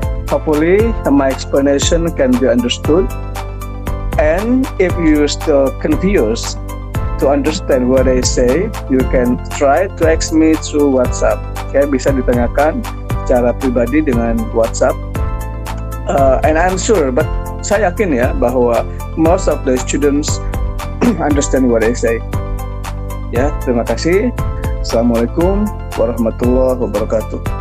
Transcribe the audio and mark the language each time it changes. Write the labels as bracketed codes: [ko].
[en] Hopefully my explanation can be understood. And if you still confused to understand what I say, you can try to ask me through WhatsApp. [id] Okay, bisa ditanyakan secara pribadi dengan WhatsApp. [en] And I'm sure, but [id] saya yakin ya bahwa [en] most of the students understand what I say. [id] Ya, terima kasih. Assalamualaikum warahmatullahi wabarakatuh.